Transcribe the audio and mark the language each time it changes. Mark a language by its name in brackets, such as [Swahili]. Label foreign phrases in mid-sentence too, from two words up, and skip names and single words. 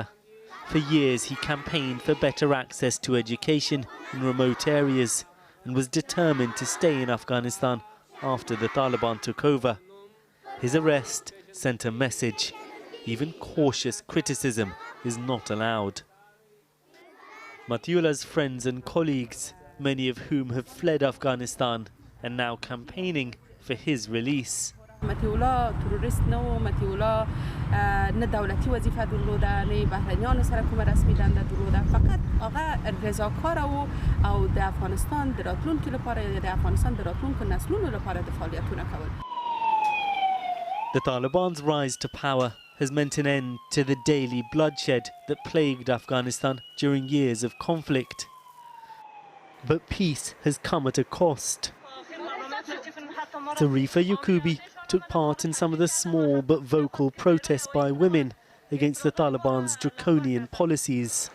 [English] For years he campaigned for better access to education in remote areas and was determined to stay in Afghanistan after the Taliban took over. His arrest sent a message. Even cautious criticism is not allowed. Mathiullah's friends and colleagues, many of whom have fled Afghanistan, are now campaigning for his release. [Pashto] متیولا تروریست نو متیولا نه دولتی وظیفه درلوده نه بهرنیان سره کوم رسمی دنده درلوده فقط آقا رضاکار او د افغانستان د راتلونکي لپاره د افغانستان د راتلونکو نسلونو لپاره د فعالیتونه کول. [English] The Taliban's rise to power has meant an end to the daily bloodshed that plagued Afghanistan during years of conflict. But peace has come at a cost. Tarifa Yakubi took part in some of the small but vocal protests by women against the Taliban's draconian policies.